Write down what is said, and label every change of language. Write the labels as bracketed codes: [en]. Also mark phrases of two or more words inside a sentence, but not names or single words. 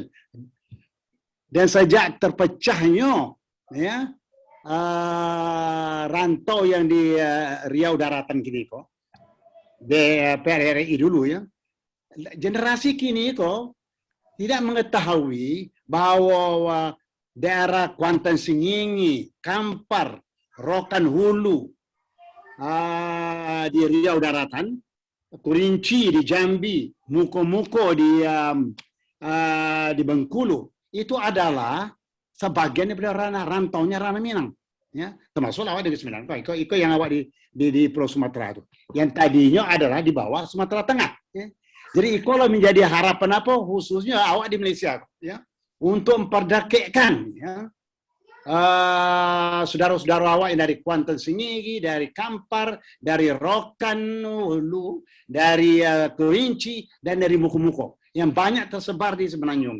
[id] Dan sejak terpecahnya, ya, rantau yang di Riau Daratan [min] kini kok. [id] PRRI dulu ya, generasi [min] kini kok [id] tidak mengetahui bahwa daerah Kuantan Singingi, Kampar, Rokan Hulu di Riau Daratan Kurinci di Jambi, Muko-Muko di Bengkulu, itu adalah sebagian daripada rantaunya ranah Minang. Ya, termasuk awak di Sembilan, itu yang awak di Pulau Sumatera itu. Yang tadinya adalah di bawah Sumatera Tengah. Ya. Jadi kalau menjadi harapan apa khususnya awak di Malaysia, ya, untuk memperdekatkan, ya, saudara-saudara awak yang dari Kuantan Singigi, dari Kampar, dari Rokan Hulu, dari Kerinci, dan dari Muko-Muko yang banyak tersebar di Semenanjung.